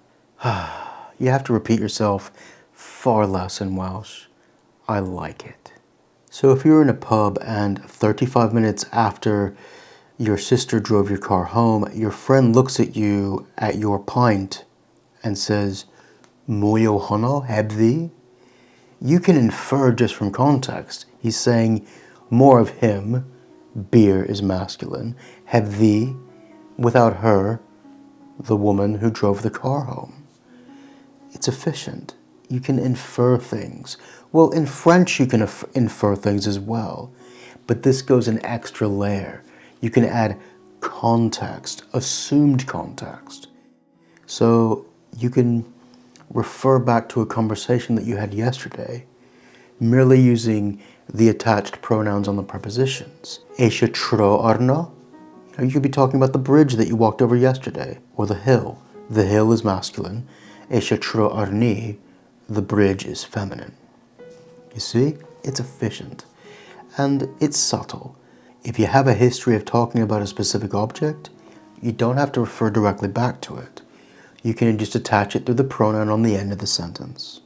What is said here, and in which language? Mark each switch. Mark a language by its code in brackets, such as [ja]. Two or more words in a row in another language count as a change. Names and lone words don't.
[en] You have to repeat yourself far less in Welsh. I like it. So if you're in a pub and 35 minutes after your sister drove your car home, your friend looks at you at your pint and says, [cy] "Mwy o honno heb thi?" [en] You can infer just from context. He's saying more of him, beer is masculine, [cy] heb thi, [en] without her, the woman who drove the car home. It's efficient. You can infer things. Well, in French you can infer things as well, but this goes an extra layer. You can add context, assumed context. So you can refer back to a conversation that you had yesterday, merely using the attached pronouns on the prepositions. [cy] Eisiau tro arno. [en] You could be talking about the bridge that you walked over yesterday, or the hill. The hill is masculine. [cy] Eisiau tro arni, [en] the bridge is feminine. You see, it's efficient, and it's subtle. If you have a history of talking about a specific object, you don't have to refer directly back to it. You can just attach it through the pronoun on the end of the sentence.